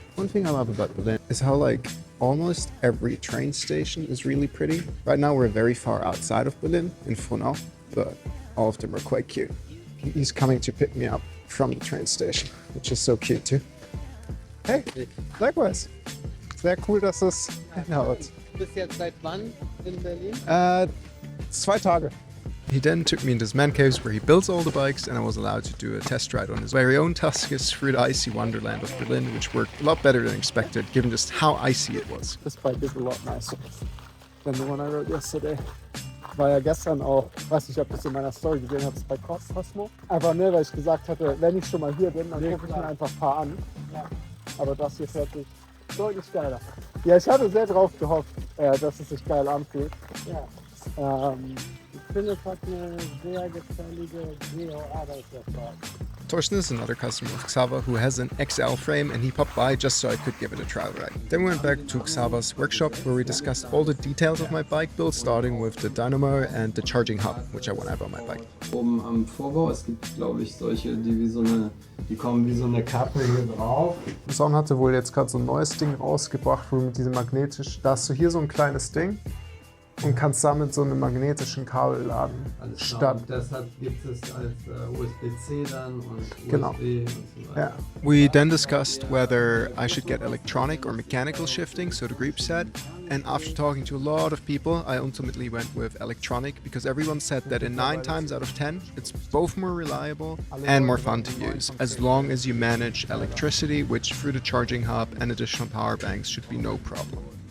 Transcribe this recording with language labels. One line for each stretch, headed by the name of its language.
English: One thing I love about Berlin is how like almost every train station is really pretty. Right now we're very far outside of Berlin, in Frohnau, but all of them are quite cute. He's coming to pick me up from the train station, which is so cute too. Hey, likewise.
German: Sehr cool, dass es hinhaut. Bist jetzt seit wann in Berlin? 2 Tage.
English: He then took me into his man caves where he builds all the bikes and I was allowed to do a test ride on his very own Tuscus through the icy wonderland of Berlin, which worked a lot better than expected given just how icy it was.
German: Das Bike ist
English: a lot nicer than the one I rode yesterday.
German: War ja gestern auch, weiß nicht, ob du es in meiner Story gesehen hast, bei KOCMO. Einfach ne, weil ich gesagt hatte, wenn ich schon mal hier bin, dann gucke ich mir einfach ein paar an. Ja. Aber das hier fährt sich deutlich geiler. Ja, ich hatte sehr drauf gehofft, dass es sich geil anfühlt. Ja. Ich finde, es hat eine sehr gefällige SEO-Arbeitserfahrung.
English: Torsten is another customer of Xava who has an XL frame and he popped by just so I could give it a trial ride. Then we went back to Xava's workshop where we discussed all the details of my bike build, starting with the dynamo and the charging hub, which I want to have on my bike.
German: Oben am Vorbau, es gibt glaube ich solche, die kommen wie so eine Kappe hier drauf. Son hatte wohl jetzt gerade so ein neues Ding rausgebracht, wo mit diesem magnetisch, da hast du hier so ein kleines Ding und kannst damit so einen magnetischen Kabel laden. Alles statt. Genau. Deshalb gibt es als USB-C dann und Genau. USB und so weiter.
English: Yeah. We then discussed whether I should get electronic or mechanical shifting, so the group said. And after talking to a lot of people, I ultimately went with electronic because everyone said that in 9 times out of 10, it's both more reliable and more fun to use, as long as you manage electricity, which through the charging hub and additional power banks should be no problem.